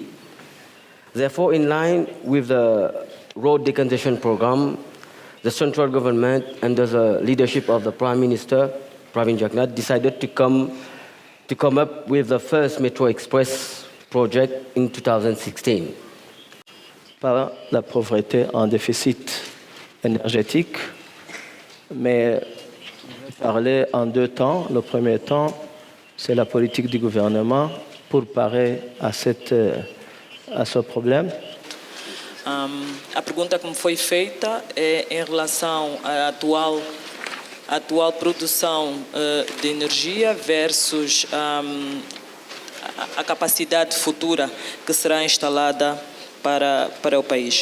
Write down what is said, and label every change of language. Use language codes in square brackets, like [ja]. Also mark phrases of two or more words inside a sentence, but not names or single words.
[en] Therefore, in line with the road decongestion program, the central government, under the leadership of the Prime Minister, Pravin Jagnnath, decided to come up with the first Metro Express project in 2016. [fr] Par la pauvreté en déficit énergétique, mais parler en deux temps. Le premier temps, c'est la politique du gouvernement pour parer à ce problème. [pt] A pergunta que me foi feita é em relação à atual produção de energia versus a capacidade futura que será instalada para o país.